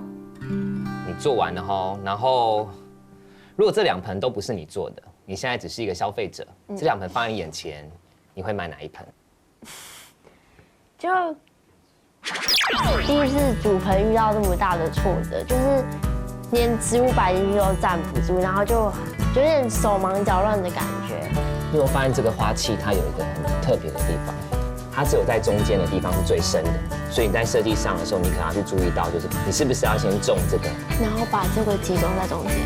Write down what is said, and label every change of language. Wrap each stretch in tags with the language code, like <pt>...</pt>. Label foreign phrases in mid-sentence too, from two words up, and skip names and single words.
<zh>你做完了吼，然後如果這2盆都不是你做的，你現在只是一個消費者，這2盆放在你眼前，你會買哪一盆？就第一次煮盆遇到這麼大的挫折，就是連植物擺進去都站不住，然後就有點手忙腳亂的感覺。因為我發現這個花器它有一個很特別的地方，它只有在中間的地方是最深的，所以你在設計上的時候，你可能要去注意到，就是你是不是要先種這個，然後把這個集中在中間。</zh>